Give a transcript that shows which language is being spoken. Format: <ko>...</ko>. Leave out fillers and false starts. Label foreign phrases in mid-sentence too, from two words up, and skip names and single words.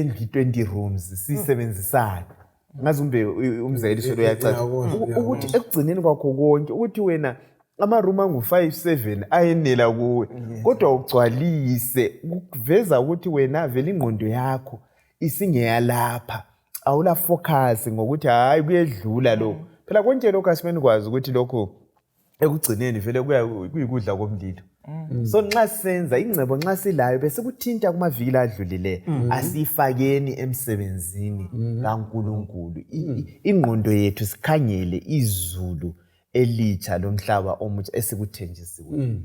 <nd>ndlu 20 rooms siyisebenzisana ngazi umzekeliso lo yacaca ukuthi ekugcineni kwakho konke ukuthi wena ama-room angu-5-7 ayenela kuwe kodwa ugcwalise kuveza ukuthi wena vele ingqondo yakho isingeyalapha awula focus ngokuthi hayi kuyedlula lokho phela konke lokho asimeni kwazi ukuthi lokho ekugcineni vele kuyikudla komlilo so nxa senza ingcebo nxa silayo bese kuthinta kumaviki adlulile asifakeni emsebenzini kaNkulunkulu ingqondo yethu sikhangele izulu elitsha lomhlaba omutsha esikuthenjisiwe</nd>